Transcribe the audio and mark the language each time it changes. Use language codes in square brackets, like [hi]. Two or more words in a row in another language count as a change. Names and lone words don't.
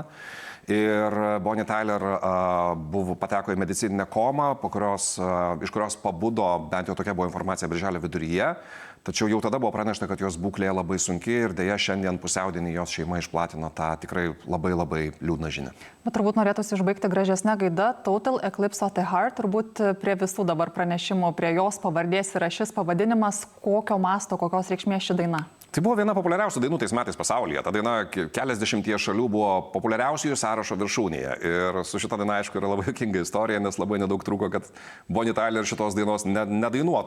[lt] Ir Bonnie Tyler pateko į medicininę komą, iš kurios pabudo, bent jau tokia buvo informacija birželio viduryje. Tačiau jau tada buvo pranešta, kad jos būklė labai sunki ir dėja šiandien pusiaudienį jos šeima išplatino tą tikrai labai labai liūdną žinią. Bet turbūt norėtųsi išbaigti gražesnę gaidą. Total Eclipse of the Heart, turbūt prie visų dabar pranešimų, prie jos pavardės yra šis pavadinimas, kokio masto, kokios reikšmės ši daina. Tai buvo viena populiariausių dainų tais metais pasaulyje. Ta daina keliasdešimties šalių buvo populiariausiųjų sąrašo viršūnėje. Ir su šita daina, aišku, yra labai juokinga istorija, nes labai nedaug trūko, kad Bonnie Tyler šitos dainos nedainuotų.